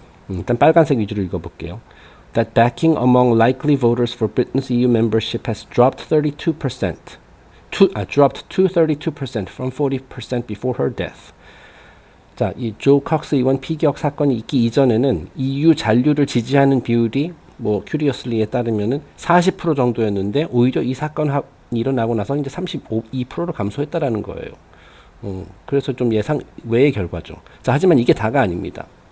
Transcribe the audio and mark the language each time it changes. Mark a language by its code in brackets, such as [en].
[ko] 일단 빨간색 위주로 읽어볼게요. [en] That backing among likely voters for Britain's EU membership has dropped 32%. dropped to 32% from 40% before her death. [ko] 자, 이 조 컥스 의원 피격 사건이 있기 이전에는 EU 잔류를 지지하는 비율이 뭐 Curiously에 따르면은 40% 정도였는데, 오히려 이 사건이 일어나고 나서 이제 32%로 감소했다라는 거예요. 그래서 좀 예상 외의 결과죠. 자, 하지만 이게 다가 아닙니다.